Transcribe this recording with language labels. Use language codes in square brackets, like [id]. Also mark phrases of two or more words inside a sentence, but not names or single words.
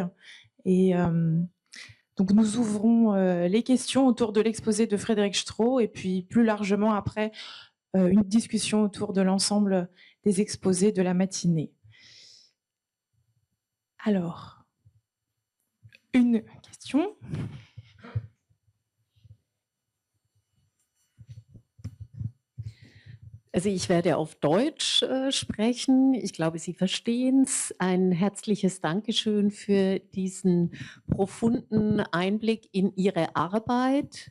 [fr] Et donc nous ouvrons les questions autour de l'exposé de Frédéric Strauss et puis plus largement après une discussion autour de l'ensemble des exposés de la matinée. Alors, une question. [de] Also ich werde auf Deutsch sprechen. Ich glaube, Sie verstehen es. Ein herzliches Dankeschön für diesen profunden Einblick in Ihre Arbeit.